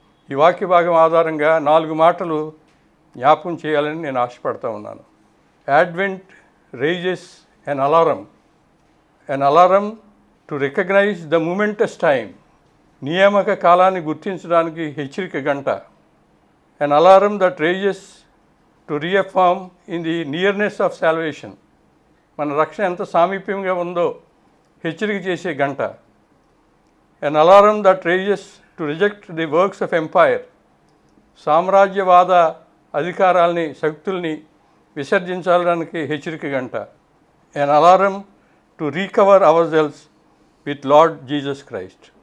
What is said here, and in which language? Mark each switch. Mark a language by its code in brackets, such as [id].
[te] ఈ వాక్య భాగం ఆధారంగా 4 మాటలు జ్ఞాపకం చేయాలని నేను ఆశపడతా ఉన్నాను. [en] Advent raises an alarm to recognise the momentous time. [te] నియామక కాలాన్ని గుర్తించడానికి హెచ్చరిక గంట. [en] An alarm that raises to reaffirm in the nearness of salvation. [te] మన రక్షణ ఎంత సామీప్యంగా ఉందో హెచ్చరిక చేసే గంట. [en] An alarm that raises to reject the works of empire. [te] సామ్రాజ్యవాద అధికారాలని, శక్తుల్ని విసర్జించడానికి హెచ్చరిక గంట. [en] An alarm to recover ourselves with Lord Jesus Christ.